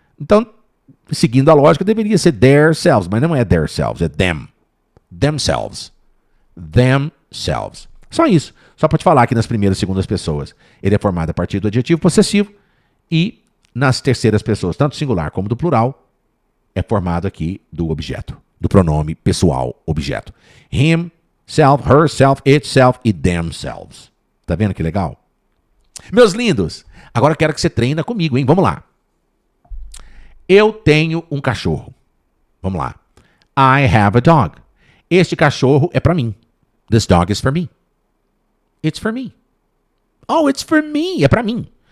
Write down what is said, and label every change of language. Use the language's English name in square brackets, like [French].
[Portuguese] Então, seguindo a lógica, deveria ser their selves, mas não é their selves, é them. Themselves. Themselves. Só isso. Só para te falar que nas primeiras e segundas pessoas ele é formado a partir do adjetivo possessivo e nas terceiras pessoas, tanto singular como do plural, é formado aqui do objeto, do pronome pessoal objeto. [English] Him, self, herself, itself e themselves. [Portuguese] Tá vendo que legal? Meus lindos, agora eu quero que você treina comigo, hein? Vamos lá. Eu tenho um cachorro. Vamos lá. [English] I have a dog. [Portuguese] Este cachorro é para mim. [English] This dog is for me. It's for me. Oh, it's for me. [Portuguese] É para mim.